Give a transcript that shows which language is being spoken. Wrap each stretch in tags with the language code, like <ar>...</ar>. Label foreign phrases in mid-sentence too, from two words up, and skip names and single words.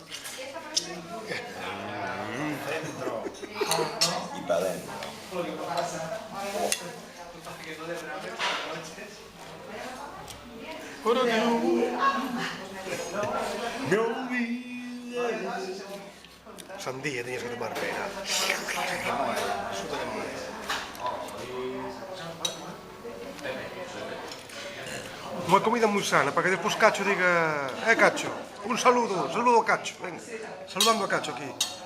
<es>Y para adentro. Ahora que no... Sandía tenías que tomar pera.</es> <gl>Unha comida moi sana, para que despois Cacho diga...</gl> <es>Cacho, un saludo a Cacho, venga. Saludando a Cacho aquí.</es>